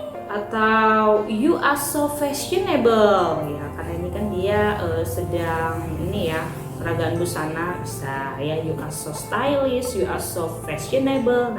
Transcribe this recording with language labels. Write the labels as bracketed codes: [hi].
[id] Atau [en] you are so fashionable, ya. [id] Karena ini kan dia sedang ini ya, peragaan busana, bisa ya. [en] You are so stylish, you are so fashionable.